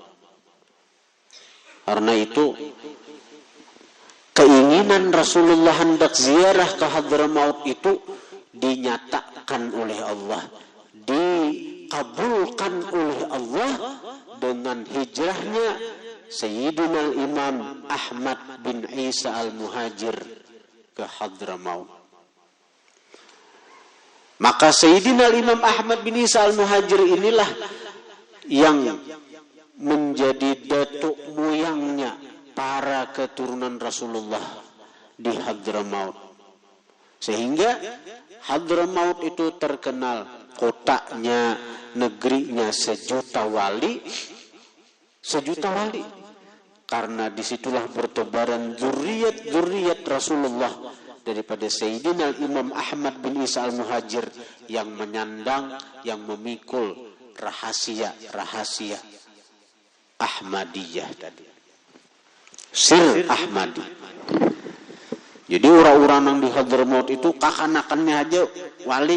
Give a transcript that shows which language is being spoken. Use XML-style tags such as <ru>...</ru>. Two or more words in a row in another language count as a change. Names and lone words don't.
<id>Karena itu keinginan Rasulullah hendak ziarah ke Hadramaut itu dinyatakan oleh Allah, dikabulkan oleh Allah dengan hijrahnya Sayyidina Imam Ahmad bin Isa al-Muhajir ke Hadramaut. Maka Sayyidina Imam Ahmad bin Isa al-Muhajir inilah yang menjadi datuk moyangnya para keturunan Rasulullah di Hadramaut. Sehingga Hadramaut itu terkenal kotanya, negerinya sejuta wali. Karena disitulah bertebaran zuriat Rasulullah daripada Sayyidina Imam Ahmad bin Isa al-Muhajir yang menyandang, yang memikul rahasia Ahmadiyah tadi.</id> <ar>سر أحمدي.</ar> <bjn>Jadi orang-orang yang di Hadramaut itu kakanakannya aja wali.</bjn>